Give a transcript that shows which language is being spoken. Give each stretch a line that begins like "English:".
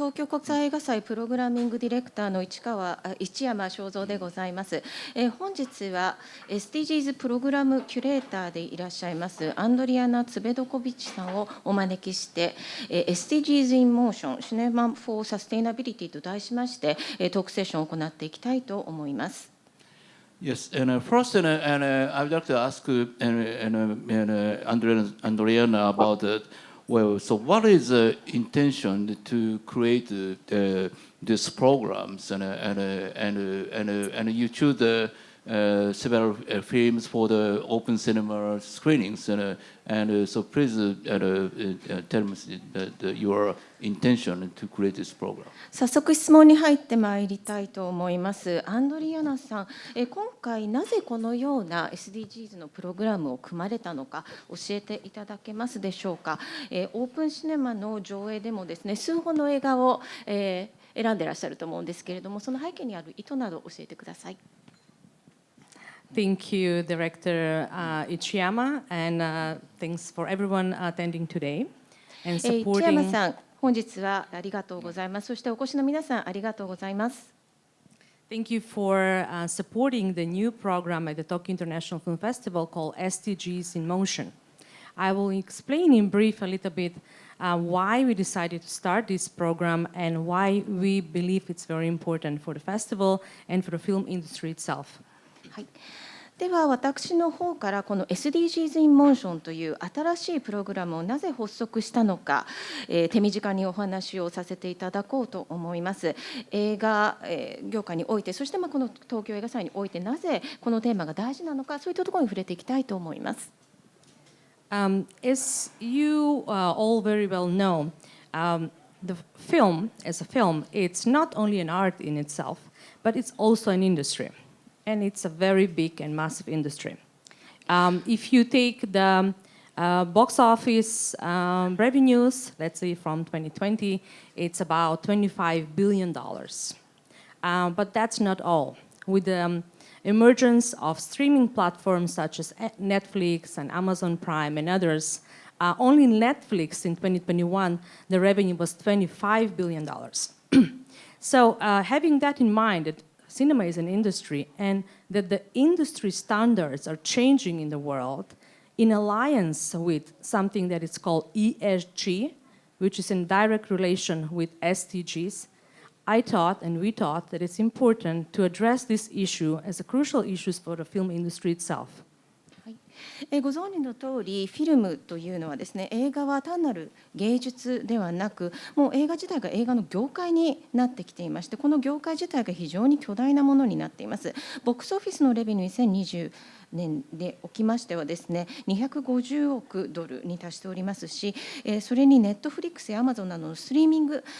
Japanese: 東京国際映画祭プログラミングディレクターの市山正蔵でございます。本日は SDGs プログラムキュレーターでいらっしゃいますアンドリアナ・ツベドコビッチさんをお招きして SDGs in Motion Cinema for Sustainability と題しましてトークセッションを行っていきたいと思います。
English: Yes, and first, I would like to ask Andrijana about well, so what is the intention to create these programs, and you choose several films for the open cinema screenings, and so please tell me your intention to create this program.
Japanese: 早速質問に入ってまいりたいと思います。アンドリアナさん、今回なぜこのような SDGs のプログラムを組まれたのか教えていただけますでしょうか。オープンシネマの上映でもですね、数本の映画を、選んでいらっしゃると思うんですけれども、その背景にある意図など教えてください。
English: Thank you, Director Ichiyama, and thanks for everyone attending today and supporting.
Japanese: 市山さん、本日はありがとうございます。そしてお越しの皆さんありがとうございます。
English: Thank you for supporting the new program at the Tokyo International Film Festival called SDGs in Motion. I will explain in brief a little bit why we decided to start this program and why we believe it's very important for the festival and for the film industry itself.
Japanese: はい。では私の方からこの SDGs in Motion という新しいプログラムをなぜ発足したのか、手短にお話をさせていただこうと思います。映画、業界において、そしてこの東京映画祭においてなぜこのテーマが大事なのか、そういったところに触れていきたいと思います。
English: As you all very well know, the film, as a film, it's not only an art in itself, but it's also an industry. And it's a very big and massive industry. If you take the box office revenues, let's say from 2020, it's about $25 billion. But that's not all. With the emergence of streaming platforms such as Netflix and Amazon Prime and others, only Netflix in 2021, the revenue was $25 billion. So having that in mind, cinema is an industry, and that the industry standards are changing in the world in alliance with something that is called ESG, which is in direct relation with SDGs. I thought, and we thought, that it's important to address this issue as a crucial issue for the film industry itself.
Japanese: ご存知の通りフィルムというのはですね、映画は単なる芸術ではなく、もう映画自体が映画の業界になってきていまして、この業界自体が非常に巨大なものになっています。ボックスオフィスのレベニュー2020年でおきましてはですね、250億ドルに達しておりますし、それにネットフリックスやアマゾンなどのストリーミング